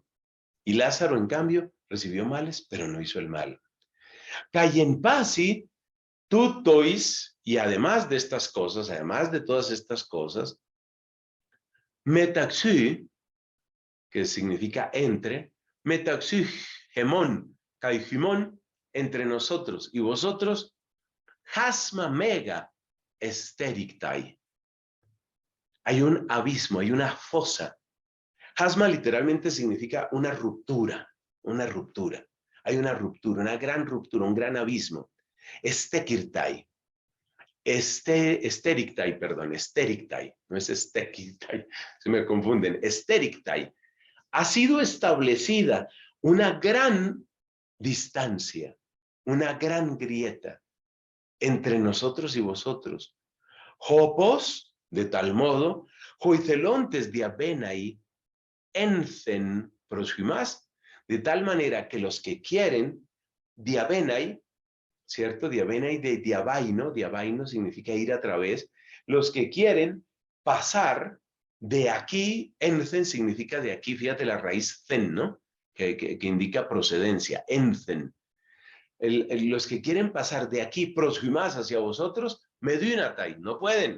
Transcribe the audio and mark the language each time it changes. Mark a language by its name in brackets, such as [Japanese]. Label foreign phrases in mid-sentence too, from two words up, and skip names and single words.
[Spanish] Y Lázaro, en cambio, recibió males, pero no hizo el mal. [Greek] καὶ ἐν πᾶσι τούτοις, [Spanish] y además de estas cosas, además de todas estas cosas, metaxi, que significa entre, [Greek] μεταξὺ ἡμῶν καὶ ὑμῶν, [Spanish] entre nosotros y vosotros, [Greek] χάσμα μέγα ἐστήρικται. [Spanish] Hay un abismo, hay una fosa. Hasma literalmente significa una ruptura, una ruptura. Hay una ruptura, una gran ruptura, un gran abismo. Estekirtai. Esterictai, perdón, esterictai. No es estekirtai, se me confunden. Esterictai. Ha sido establecida una gran distancia, una gran grieta entre nosotros y vosotros. [Greek] Hopos, [Spanish] de tal modo, [Greek] οἱ θέλοντες διαβῆναι ἔνθεν πρὸς ὑμᾶς, [Spanish] de tal manera que los que quieren, diabenai, ¿cierto? Diabenai de diabaino, diabaino significa ir a través, los que quieren pasar de aquí, encen significa de aquí, fíjate la raíz zen, ¿no? Que indica procedencia, encen. Los que quieren pasar de aquí, prosjimas hacia vosotros, meduinatai, no pueden.